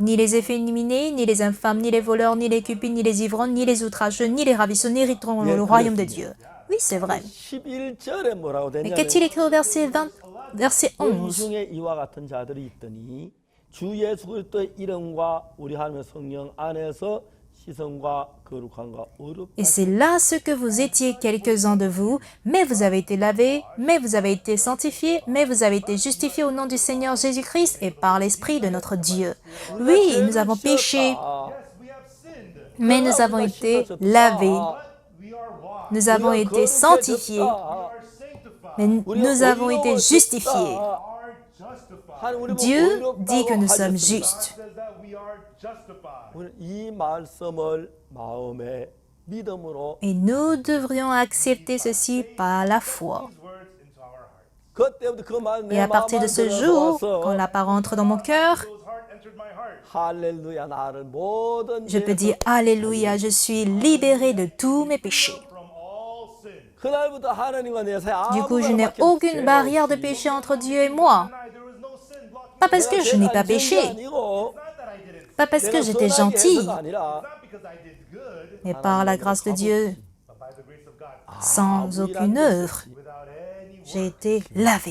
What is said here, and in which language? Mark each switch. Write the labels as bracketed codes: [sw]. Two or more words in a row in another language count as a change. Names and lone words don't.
[fr] Ni les efféminés, ni les infâmes, ni les voleurs, ni les cupides, ni les ivrognes, ni les outrageux, ni les ravisseurs n'hériteront le royaume de Dieu. Oui, c'est vrai. [ko] 11절에 뭐라고 [fr] Mais [ko] 되냐면 [fr] qu'est-il écrit au verset 11? [ko] 너희 중에 이와 같은 자들이 있더니 주 예수 그리스도의 이름과 우리 하나님의 성령 안에서 시선과 거룩함과 어렵다. [fr] Et c'est là ce que vous étiez quelques-uns de vous, mais vous avez été lavés, mais vous avez été sanctifiés, mais vous avez été justifiés au nom du Seigneur Jésus-Christ et par l'Esprit de notre Dieu. Oui, nous avons péché, mais nous avons été lavés, nous avons été sanctifiés, mais nous avons été justifiés. Dieu dit que nous sommes justes. [ko] 이 말씀을 마음에 믿음으로 [fr] Et nous devrions accepter ceci par la foi. [ko] 그때부터 그 말 [fr] Et [ko] 내 [fr] à partir de [ko] 마음에 [fr] ce jour, quand [ko] 들어와서 [fr] la parole entre dans mon cœur, [ko] 할렐루야 나를 모든 [fr] je peux dire Alléluia, je suis libéré de tous mes péchés. [ko] 그날부터 하나님과 내 사이 [fr] Du coup, je n'ai aucune barrière de péché entre Dieu et moi. Pas parce que je n'ai pas péché, pas parce que j'étais gentil, mais par la grâce de Dieu, sans aucune œuvre, j'ai été lavé.